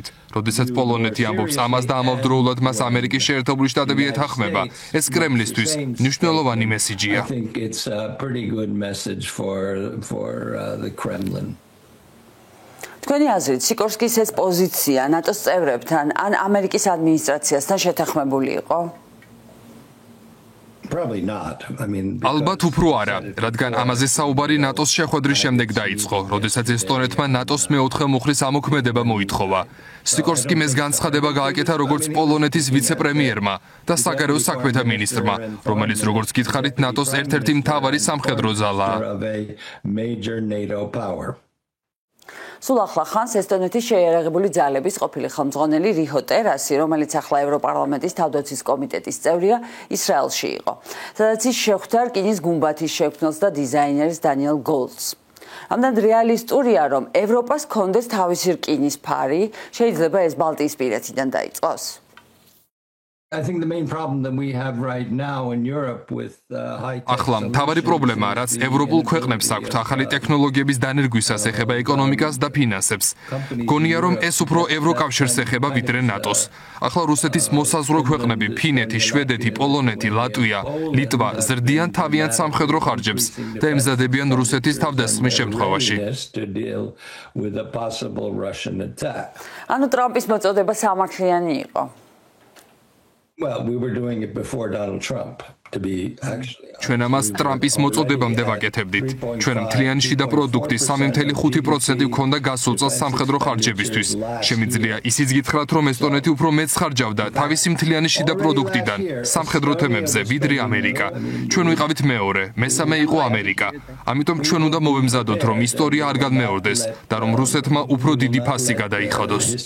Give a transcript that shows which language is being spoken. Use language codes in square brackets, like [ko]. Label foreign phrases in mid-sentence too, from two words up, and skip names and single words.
[ka] როდესაც პოლონეთი ამბობს ამას და ამავდროულად მას ამერიკის შეერთებული შტატები ეთანხმება, ეს კრემლისთვის მნიშვნელოვანი მესიჯია. თქვენი აზრით, სიკორსკის ეს პოზიცია ნატოს წევრებთან ან ამერიკის ადმინისტრაციასთან შეთანხმებული იყო? [en] Probably not. I mean, [ka] ალბათ უფრო არა, რადგან ამაზე საუბარი ნატოს შეხვედრის შემდეგ დაიწყო, როდესაც ესტონეთმა ნატოს მეოთხე მუხლის ამოქმედება მოითხოვა. სიკორსკი ეს განცხადება გააკეთა როგორც პოლონეთის ვიცე-პრემიერმა და საგარეო საქმეთა მინისტრმა, რომელიც როგორც გითხარით ნატოს ერთ-ერთი მთავარი სამხედრო ძალაა. სულ ახლა ხანს ესტონეთის შეიარაღებული ძალების ყოფილი ხელმძღვანელი რიჰო ტერასი, რომელიც ახლა ევროპარლამენტის თავდაცვის კომიტეტის წევრია, ისრაელში იყო. სადაც ის შეხვდა რკინის გუმბათის შექმნელს და დიზაინერს დანიელ გოლდს. ამდენ რეალისტურია, რომ ევროპას ჰქონდეს თავისი რკინის ფარი, შეიძლება ეს ბალტიისპირეთიდან დაიწყოს. [en] I think the main problem that we have right now in Europe with high tech. [ka] ახლა მთავარი პრობლემა, რაც ევროპულ ქვეყნებს აქვთ ახალი ტექნოლოგიების დანერგვისას ეხება ეკონომიკას და ფინანსებს. გონია, რომ ეს უფრო ევროკავშირს ეხება ვიდრე ნატოს. ახლა რუსეთის მოსაზღვრე ქვეყნები, ფინეთი, შვედეთი, პოლონეთი, ლატვია, ლიტვა ზრდიან თავიანთ სამხედრო ხარჯებს და ემზადებიან რუსეთის თავდასხმის შემთხვევაში. ანუ ტრამპის მოწოდება სამართლიანი იყო. [en] Well, we were doing it before Donald Trump, to be actually. [ka] ჩვენ ამას ტრამპის მოწოდებამდე ვაკეთებდით. ჩვენ მთლიანი შიდა პროდუქტის 3.5% ჰქონდა გასულ წელს სამხედრო ხარჯებისთვის. შემიძლია ისიც გითხრათ, რომ ესტონეთი უფრო მეც ხარჯავდა თავისი მთლიანი შიდა პროდუქტიდან სამხედრო თემებზე, ვიდრე ამერიკა. ჩვენ ვიყავით მეორე, მესამე იყო ამერიკა. ამიტომ ჩვენ უნდა მოვემზადოთ, რომ ისტორია არ განმეორდეს და რომ რუსეთმა უფრო დიდი ფასი გადაიხადოს.